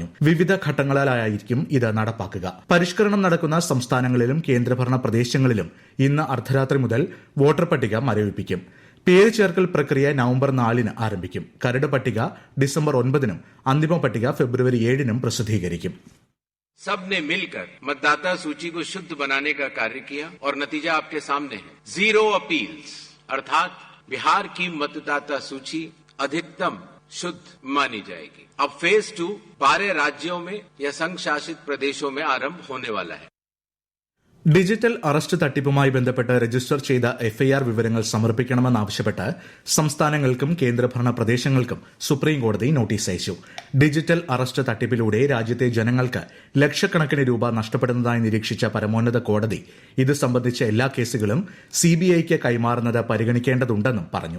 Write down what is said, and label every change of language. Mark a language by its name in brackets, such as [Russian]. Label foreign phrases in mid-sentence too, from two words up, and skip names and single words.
[Malayalam] വിവിധ ഘട്ടങ്ങളിലായിരിക്കും ഇത് നടപ്പാക്കുക. പരിഷ്കരണം നടക്കുന്ന സംസ്ഥാനങ്ങളിലും കേന്ദ്രഭരണ പ്രദേശങ്ങളിലും ഇന്ന് അർദ്ധരാത്രി മുതൽ വോട്ടർ പട്ടിക മരവിപ്പിക്കും. പേര് ചേർക്കൽ പ്രക്രിയ നവംബർ 4-ന് ആരംഭിക്കും. കരട് പട്ടിക ഡിസംബർ 9-നും അന്തിമ പട്ടിക ഫെബ്രുവരി 7-നും പ്രസിദ്ധീകരിക്കും. [Hindi] सबने मिलकर मतदाता सूची को शुद्ध बनाने का कार्य किया और नतीजा आपके सामने है. 0 अपील्स अर्थात बिहार की मतदाता सूची अधिकतम शुद्ध मानी जाएगी. अब फेज 2 12 राज्यों में या संघ शासित प्रदेशों में आरंभ होने वाला है. [Malayalam] ഡിജിറ്റൽ അറസ്റ്റ് തട്ടിപ്പുമായി ബന്ധപ്പെട്ട് രജിസ്റ്റർ ചെയ്ത എഫ്ഐആർ വിവരങ്ങൾ സമർപ്പിക്കണമെന്നാവശ്യപ്പെട്ട് സംസ്ഥാനങ്ങൾക്കും കേന്ദ്രഭരണ പ്രദേശങ്ങൾക്കും സുപ്രീംകോടതി നോട്ടീസ് അയച്ചു. ഡിജിറ്റൽ അറസ്റ്റ് തട്ടിപ്പിലൂടെ രാജ്യത്തെ ജനങ്ങൾക്ക് ലക്ഷക്കണക്കിന് രൂപ നഷ്ടപ്പെടുന്നതായി നിരീക്ഷിച്ച പരമോന്നത കോടതി ഇത് സംബന്ധിച്ച എല്ലാ കേസുകളും CBIക്ക് കൈമാറുന്നത് പരിഗണിക്കേണ്ടതുണ്ടെന്നും പറഞ്ഞു.